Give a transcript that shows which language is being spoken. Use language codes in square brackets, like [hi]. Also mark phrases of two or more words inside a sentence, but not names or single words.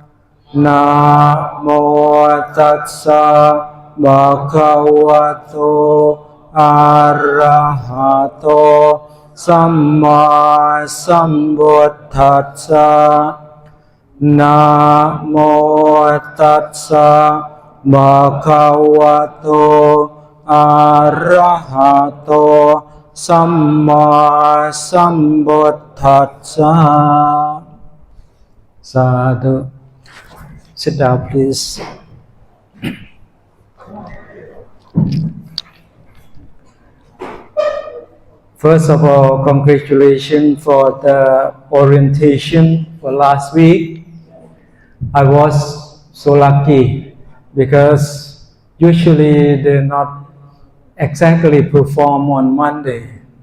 [pi] Namo Tassa Bhagavato Arahato Samma Sambuddhassa Namo Tassa Bhagavato Arahato Samma Sambuddhassa. Sadhu. [en] Sit down, please. First of all, congratulations for the orientation for last week. I was so lucky because usually they're not exactly perform on Monday.